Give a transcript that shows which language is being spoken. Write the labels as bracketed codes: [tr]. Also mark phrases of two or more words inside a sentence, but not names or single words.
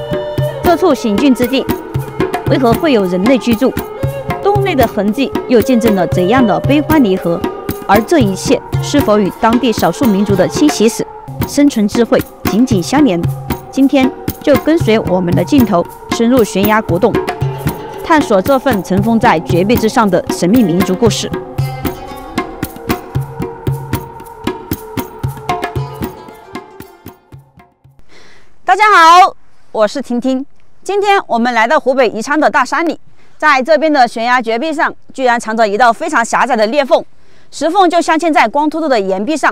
[zh] 這處險峻之地，為何會有人類居住？洞內的痕跡又見證了怎樣的悲歡離合？而這一切是否與當地少數民族的侵襲史、生存智慧緊緊相連？今天就跟隨我們的鏡頭深入懸崖古洞，探索這份塵封在絕壁之上的神秘民族故事。大家好，我是婷婷。今天我們来到湖北宜昌的大山裡，在這邊的懸崖絕壁上，居然藏着一道非常狹窄的裂縫，石縫就鑲嵌在光禿禿的岩壁上。